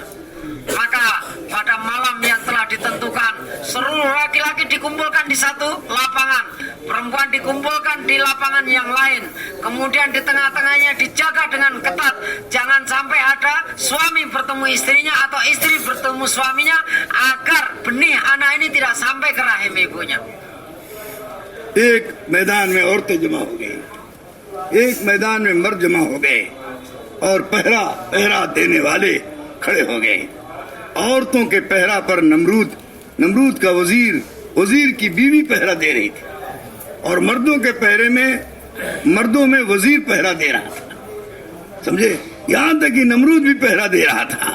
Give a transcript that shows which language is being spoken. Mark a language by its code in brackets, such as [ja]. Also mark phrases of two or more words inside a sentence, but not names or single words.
[id] Maka pada malam yang telah ditentukan, seluruh laki-laki dikumpulkan di satu lapangan, perempuan dikumpulkan di lapangan yang lain. Kemudian di tengah-tengahnya dijaga dengan ketat, jangan sampai ada suami bertemu istrinya atau istri bertemu suaminya, agar benih anak ini tidak sampai ke rahim ibunya. [hi] एक मैदान में औरतें जमा हो गई, एक मैदान में मर्द जमा हो गए और पहरा देने वाले खड़े हो गए। औरतों के पहरा पर नमरूद का वजीर की बीवी पहरा दे रही थी और मर्दों के पहरे में मर्दों में वजीर पहरा दे रहा था, समझे, यहाँ तक कि नमरूद भी पहरा दे रहा था।